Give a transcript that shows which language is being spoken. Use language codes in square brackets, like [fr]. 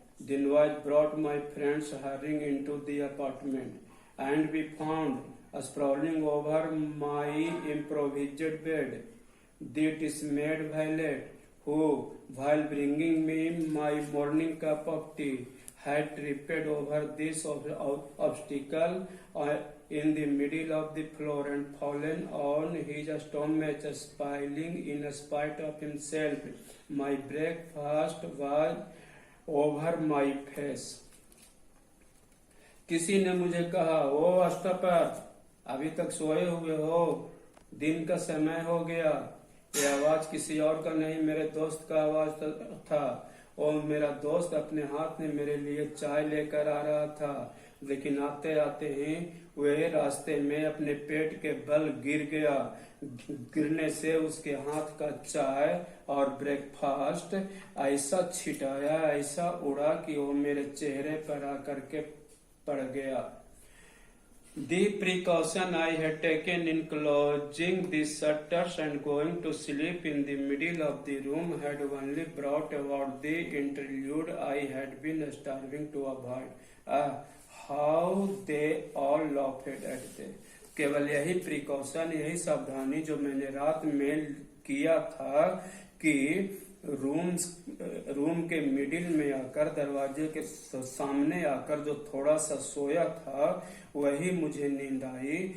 [en] The noise brought my friends hurrying into the apartment, and we found sprawling over my improvised bed the dismayed Violet, who, while bringing me my morning cup of tea, had tripped over this obstacle in the middle of the floor and fallen on his stomach, spilling in spite of himself. My breakfast was over my face. [hi] किसी ने मुझे कहा, ओ अष्टपर, अभी तक सोए हुए हो, दिन का समय हो गया। ये आवाज किसी और का नहीं, मेरे दोस्त का आवाज था। और मेरा दोस्त अपने हाथ में मेरे लिए चाय लेकर आ रहा था, लेकिन आते आते ही वह रास्ते में अपने पेट के बल गिर गया। गिरने से उसके हाथ का चाय और ब्रेकफास्ट ऐसा छिटाया, ऐसा उड़ा कि वो मेरे चेहरे पर आकर के पड़ गया। [en] The precaution I had taken in closing the shutters and going to sleep in the middle of the room had only brought about the interlude I had been starving to avoid. How they all laughed at me. [hi] केवल यही precaution, यही सावधानी जो मैंने रात में किया था कि रूम के मिडिल में आकर, दरवाजे के सामने आकर जो थोड़ा सा सोया था, वही मुझे नींद आई।